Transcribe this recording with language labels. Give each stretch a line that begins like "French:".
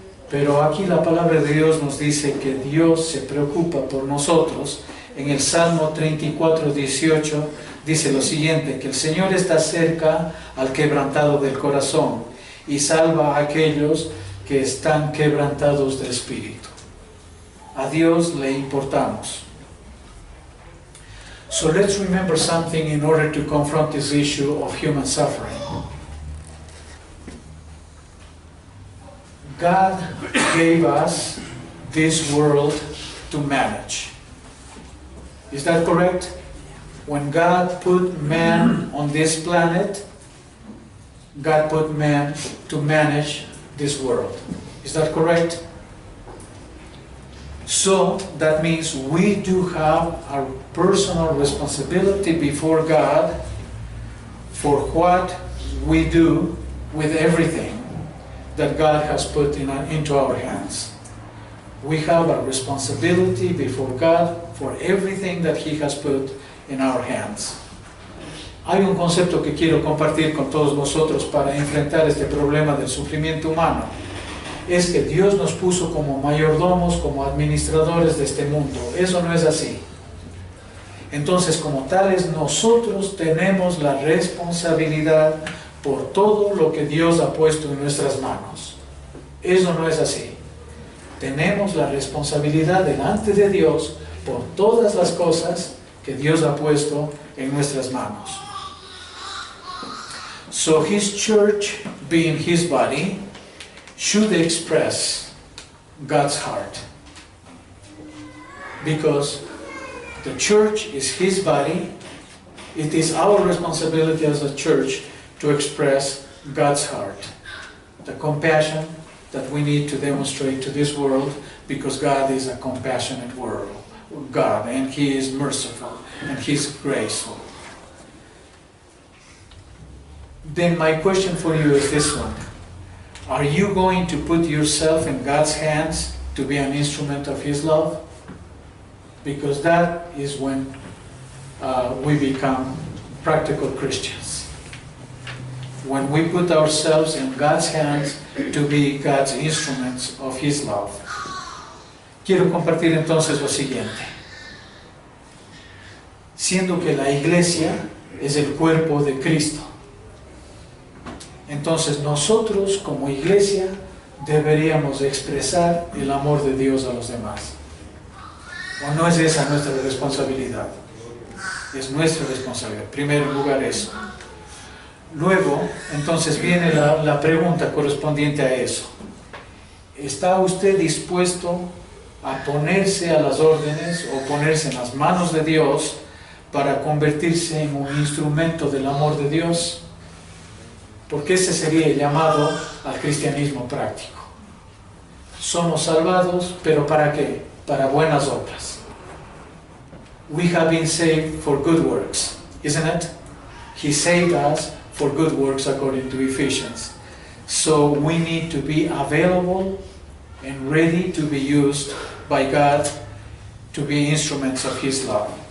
Spanish: Pero aquí la palabra de Dios nos dice que Dios se preocupa por nosotros. En el Salmo 34:18 dice lo siguiente: que el Señor está cerca al quebrantado del corazón y salva a aquellos que están quebrantados de espíritu. A Dios le importamos.
English: So let's remember something in order to confront this issue of human suffering. God gave us this world to manage. Is that correct? When God put man on this planet, God put man to manage this world. Is that correct? So that means we do have our personal responsibility before God for what we do with everything that God has put into our hands. We have a responsibility before God for everything that He has put in our hands.
Spanish: Hay un concepto que quiero compartir con todos vosotros para enfrentar este problema del sufrimiento humano. Es que Dios nos puso como mayordomos, como administradores de este mundo. Eso no es así. Entonces, como tales, nosotros tenemos la responsabilidad por todo lo que Dios ha puesto en nuestras manos. Eso no es así. Tenemos la responsabilidad delante de Dios por todas las cosas que Dios ha puesto en nuestras manos.
English: So His church, being His body, should express God's heart. Because the church is His body, it is our responsibility as a church to express God's heart. The compassion that we need to demonstrate to this world, because God is a compassionate God, and He is merciful, and He is graceful. Then my question for you is this one. Are you going to put yourself in God's hands to be an instrument of His love? Because that is when we become practical Christians. When we put ourselves in God's hands to be God's instruments of His love.
Spanish: Quiero compartir entonces lo siguiente. Siendo que la iglesia es el cuerpo de Cristo, entonces nosotros como iglesia deberíamos expresar el amor de Dios a los demás. ¿O no es esa nuestra responsabilidad? Es nuestra responsabilidad. En primer lugar eso. Luego, entonces viene la pregunta correspondiente a eso. ¿Está usted dispuesto a ponerse a las órdenes o ponerse en las manos de Dios para convertirse en un instrumento del amor de Dios? Porque ese sería el llamado al cristianismo práctico. Somos salvados, pero ¿para qué? Para buenas obras.
English: We have been saved for good works, isn't it? He saved us for good works according to Ephesians. So we need to be available and ready to be used by God to be instruments of His love.